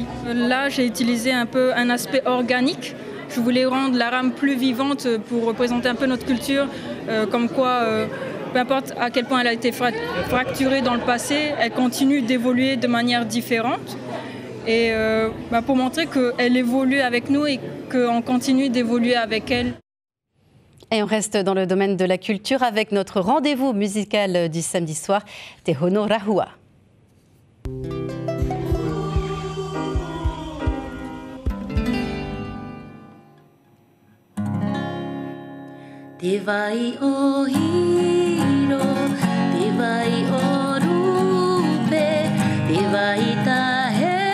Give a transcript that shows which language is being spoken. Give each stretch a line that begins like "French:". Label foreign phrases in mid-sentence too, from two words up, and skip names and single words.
French: Là, j'ai utilisé un peu un aspect organique. Je voulais rendre la rame plus vivante pour représenter un peu notre culture, comme quoi, peu importe à quel point elle a été fracturée dans le passé, elle continue d'évoluer de manière différente. Et pour montrer qu'elle évolue avec nous et qu'on continue d'évoluer avec elle. Et on reste dans le domaine de la culture avec notre rendez-vous musical du samedi soir, Te Hono Rahua.
Tahitian: Te vai o hiro, te vai o rupe, te vai tahe